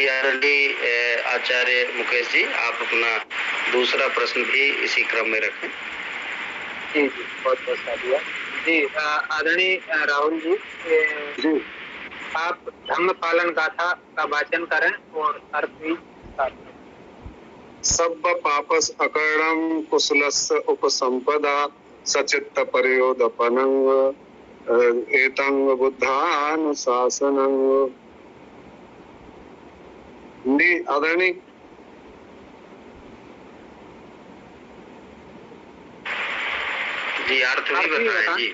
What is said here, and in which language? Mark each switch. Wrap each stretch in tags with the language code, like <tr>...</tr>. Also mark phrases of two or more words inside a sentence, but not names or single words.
<hi>आदरणीय आचार्य मुकेश जी, आप अपना दूसरा प्रश्न भी इसी क्रम में रखें। जी जी, बहुत बहुत साधुवाद जी। आदरणीय राहुल जी, आप धम्म पालन गाथा का वाचन करें और अर्थ भी</hi> <pi>सब पापस अकर्णम कुशलस्य उपसंपदा सचित्त परयोदपनंग एतंग बुद्धानुशासनंग।</pi> <hi>आदरणीय। जी, अर्थ भी बताएं जी।</hi>